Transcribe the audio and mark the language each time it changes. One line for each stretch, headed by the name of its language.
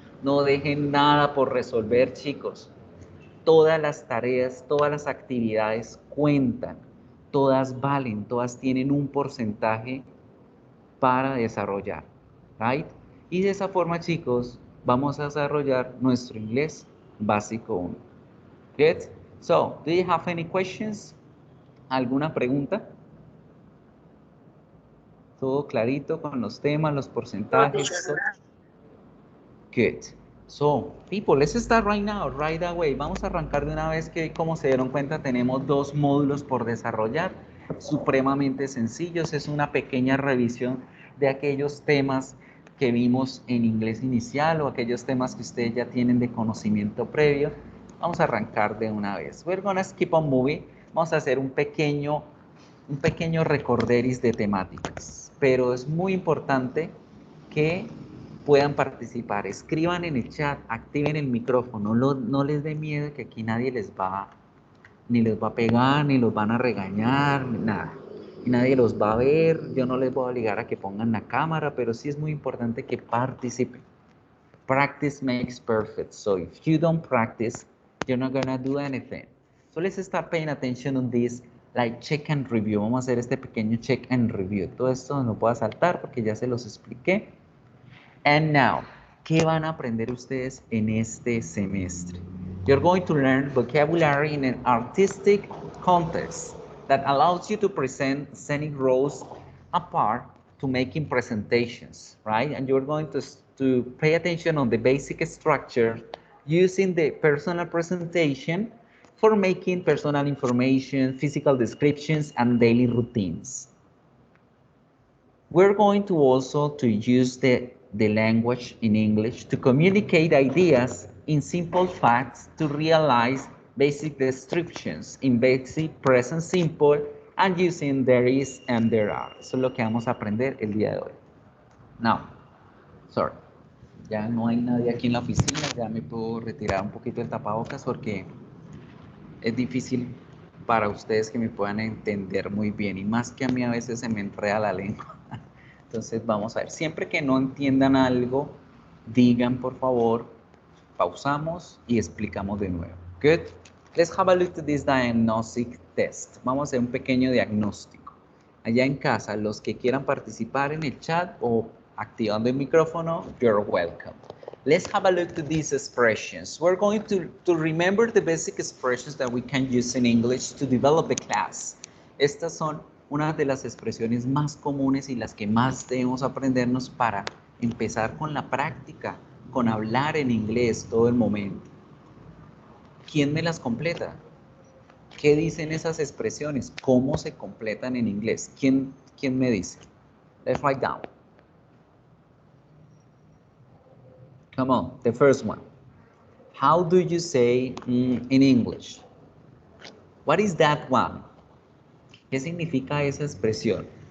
Spanish: No dejen nada por resolver, chicos. Todas las tareas, todas las actividades cuentan, todas valen, todas tienen un porcentaje para desarrollar,
English: right?
Spanish: Y de esa forma, chicos, vamos a desarrollar nuestro inglés básico 1.
English: Good? So, do you have any questions?
Spanish: ¿Alguna pregunta? Todo clarito con los temas, los porcentajes.
English: Good. So, people, let's start right now, right away.
Spanish: Vamos a arrancar de una vez que, como se dieron cuenta, tenemos 2 módulos por desarrollar, supremamente sencillos. Es una pequeña revisión de aquellos temas que vimos en inglés inicial o aquellos temas que ustedes ya tienen de conocimiento previo. Vamos a arrancar de una vez.
English: We're gonna keep on moving.
Spanish: Vamos a hacer un pequeño recorderis de temáticas, pero es muy importante que puedan participar, escriban en el chat, activen el micrófono, no les dé miedo que aquí nadie ni les va a pegar, ni los van a regañar, ni nada, y nadie los va a ver, yo no les voy a obligar a que pongan la cámara, pero sí es muy importante que participen.
English: Practice makes perfect, so if you don't practice, you're not gonna do anything. So let's start paying attention on this, like check and review.
Spanish: Vamos a hacer este pequeño
English: check and review.
Spanish: Todo esto no puedo saltar porque ya se los expliqué.
English: And now,
Spanish: ¿qué van a aprender ustedes en este semestre?
English: You're going to learn vocabulary in an artistic context that allows you to present scenic roles apart to making presentations, right? And you're going to pay attention on the basic structure using the personal presentation for making personal information, physical descriptions, and daily routines. We're going to also to use the language in English to communicate ideas in simple facts to realize basic descriptions in basic present simple and using there is and there are.
Spanish: Eso es lo que vamos a aprender el día de hoy.
English: Now, sorry,
Spanish: ya no hay nadie aquí en la oficina, ya me puedo retirar un poquito el tapabocas porque es difícil para ustedes que me puedan entender muy bien y más que a mí a veces se me enreda la lengua. Entonces vamos a ver, siempre que no entiendan algo, digan por favor, pausamos y explicamos de nuevo.
English: Good. Let's have a look at this diagnostic test.
Spanish: Vamos a hacer un pequeño diagnóstico. Allá en casa, los que quieran participar en el chat o Activando el micrófono,
English: you're welcome. Let's have a look at these expressions. We're going to remember the basic expressions that we can use in English to develop the class.
Spanish: Estas son una de las expresiones más comunes y las que más debemos aprendernos para empezar con la práctica, con hablar en inglés todo el momento. ¿Quién me las completa? ¿Qué dicen esas expresiones? ¿Cómo se completan en inglés? ¿Quién me dice?
English: Let's write down. Come on, the first one. How do you say in English? What is that one?
Spanish: ¿Qué significa esa expresión?